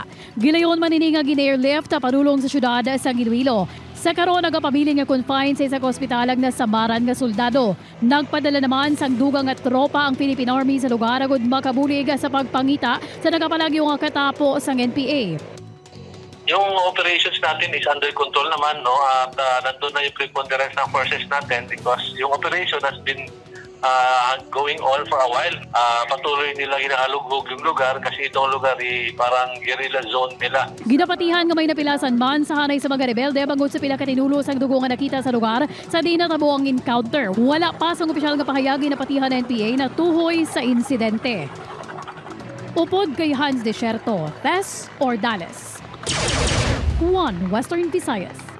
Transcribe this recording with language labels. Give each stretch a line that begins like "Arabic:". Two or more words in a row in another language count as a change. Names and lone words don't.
Hiligaynon: Gilayon man ini nga gin-airlift padulong sa syudad sang Iloilo. Sa karon nagapabiling nga confined sa isang ospital na Samaran nga soldado. Nagpadala naman sang dugang at tropa ang Philippine Army sa lugar agud makabulig sa pagpangita sa nagapalagyo nga katapo sang NPA.
Filipino: Yung operations natin
English: is under control
Filipino: naman, no? At nandun na yung preponderance ng forces natin because yung operation
English: has been going on for a while.
Filipino: Patuloy nila hinahalugog yung lugar kasi itong lugar parang guerrilla zone nila.
Hiligaynon: Ginapatihan nga may napilasan man sa hanay sa mga rebelde bangod sa pila ka tinulo sang dugo nga nakita sa lugar sa di natabo ang encounter. Wala pa sang opisyal nga pahayag ginapatihan ng NPA na tuhoy sa insidente. Upod kay Hans Desierto, Ces Ordales, One Western Visayas.